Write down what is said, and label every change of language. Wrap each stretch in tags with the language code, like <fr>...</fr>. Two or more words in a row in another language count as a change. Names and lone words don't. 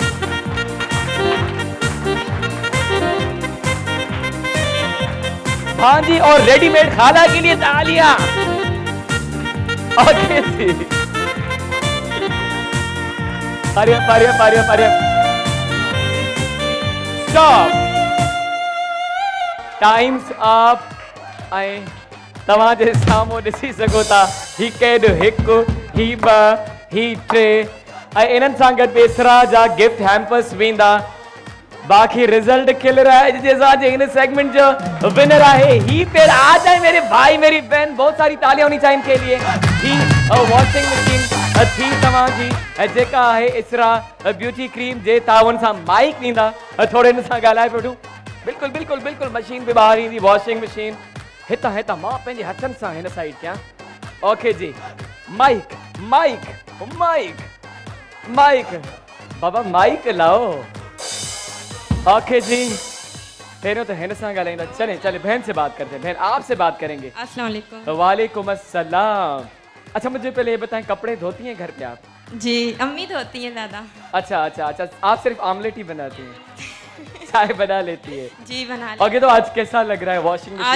<ur>بھانجی اور ریڈی میڈ خالہ کے لیے تالیاں.</ur> <en>ओके</en> <ur>جی ارے</ur> <en>stop time's up.</en> <sd>ऐं तव्हां जे साम्हूं ॾिसी सघो था ही केड हिकु ही ॿ ही 3 ऐं इन्हनि सां गॾु एतिरा जा</sd> <en>gift hampers</en> <sd>वेंदा।</sd> <ur>باقی رزلٹ کلیئر ہے جیسا اِن سیگمنٹ جو ونر ہے ہی پہ آ جائے میرے بھائی میری بہن. بہت ساری تالیاں ہونی چاہیے ان کے لیے.</ur> <sd>ही</sd> <en>washing machine</en> <sd>थी तव्हां जी जेका है इसरा ब्यूटी क्रीम जे तावन सां माइक ॾींदा थोड़े इन सां ॻाल्हाए पियो। बिल्कुल बिल्कुल बिल्कुल मशीन पे बाहर ईंदी</sd> <en>washing machine</en> <sd>हितां मां पंहिंजे हथनि सां हिन साइड कयां।</sd> <ur>اوکے جی مائیک مائیک مائیک مائیک بابا مائیک لاؤ.</ur> <sd>ओके जी पहले तो हैन सां ॻाल्हाईंदा।</sd> <ur>چلے بہن سے بات کرتے ہیں۔ بہن آپ سے بات کریں گے.</ur> <ar>السلام عليكم. وعليكم السلام.</ar> <ur>اچھا مجھے پہلے یہ بتائیں کپڑے دھوتی ہیں گھر پہ آپ? جی امی دھوتی ہیں دادا. اچھا آپ صرف آملیٹ ہی بناتی ہیں? چائے بنا لیتی ہے? جی بنا لیتی. اوکے تو آج کیسا لگ رہا ہے</ur> <en>washing machine?</en>